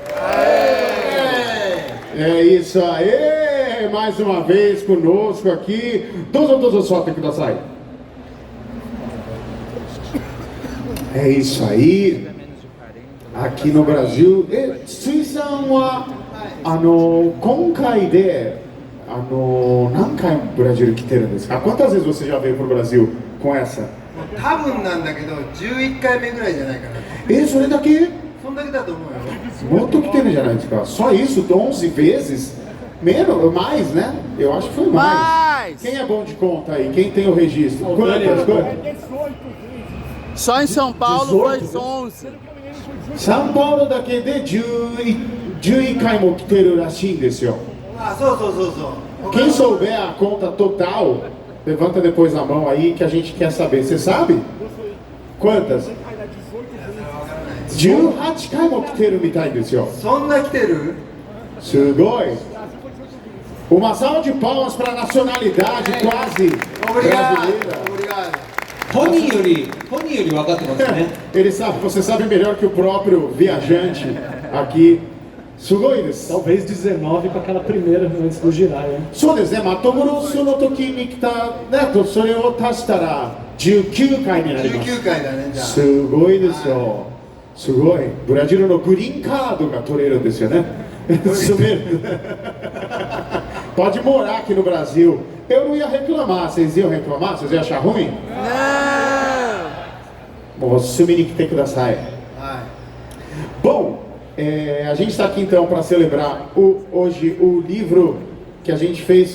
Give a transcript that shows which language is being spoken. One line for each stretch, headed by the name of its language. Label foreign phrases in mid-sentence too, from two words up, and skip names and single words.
Portuguese: É isso aí, mais uma vez conosco aqui. Dozo solta kudasai. É isso aí. Aqui no Brasil,
Japanese: ツイさんは今回で何回のブラジル来てるですか?
Portuguese: Quantas vezes você já veio pro Brasil com essa?
Japanese: 多分なんだけど11回目ぐらいじゃないかな。それだけ？そんだけだと思うよ。もっと来てるじゃないですか.
Portuguese: Só isso, 11 vezes? Menos, mais, né? Eu acho que foi mais. Quem é bom de conta aí? Quem tem o registro? Quantas? Só em São Paulo foi 11.
Japanese: São Paulo
Portuguese: daqui de
Japanese: 11 回も来てるらしいんですよ。あ、そうそうそうそう。
Portuguese: Quem souber a conta total, levanta depois a mão aí que a gente quer saber. Você sabe? Quantas?
Japanese: 18 回も来てるみたいですよ。そんな来てる？
Portuguese: すごい。Uma salva de palmas para a nacionalidade quase brasileira. Obrigado.
Japanese: 本人より分かってますね。
Portuguese: Ele sabe, você sabe melhor que o próprio viajante aqui.
Japanese: すごいです.
Portuguese: Talvez 19 com aquela primeira antes do Jiraiya.
Japanese: そうですね。Matogorosuの時に来たねとそれを足したら19回になります。 19回だねじゃあ。すごいですよ。すごい。ブラジルのグリーンカードが取れるんですよね。
Portuguese: Isso mesmo. Pode morar aqui no Brasil. Eu não ia reclamar. Vocês iam reclamar? Vocês iam achar ruim? Não. Vou assumir que tem que dar saia. Bom, a gente está aqui então para celebrar hoje o livro que a gente fez.